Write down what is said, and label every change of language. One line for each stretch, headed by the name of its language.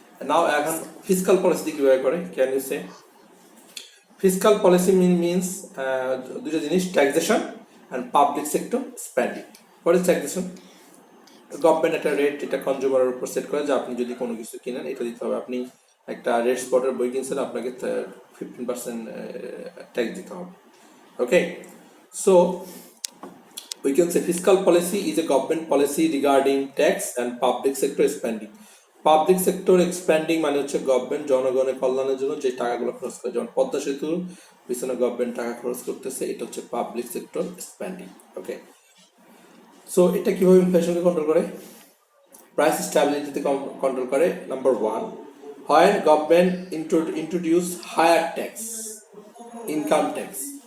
English: now
Bangla: এখন fiscal policy দিয়ে কীভাবে করে,
English: Can you say? Fiscal policy means
Bangla: দুটো জিনিস,
English: Taxation and public sector spending. What is taxation?
Bangla: Government একটা রেট এটা কনজিউমারের উপর সেট করে যে আপনি যদি কোনো কিছু কিনেন এটা দিতে হবে। আপনি একটা রেট স্পটের বই কিনছেন, আপনাকে 15% ট্যাক্স দিতে হবে।
English: Okay, so we can say fiscal policy is a government policy regarding tax and public sector spending.
Bangla: Public sector expanding মানে হচ্ছে গভর্নমেন্ট জনগণের কল্যাণের জন্য যে টাকাগুলো খরচ করে, যেমন পদ্মা সেতুর পিছনে গভর্নমেন্ট টাকা খরচ করতেছে, এটা হচ্ছে পাবলিক সেক্টর এক্সপ্যান্ডিং। ওকে, সো এটা কিভাবে ইনফ্লেশনকে কন্ট্রোল করে? প্রাইস স্ট্যাবিলিটিতে কন্ট্রোল করে।
English: Number one, হয় government introduce higher tax, income tax.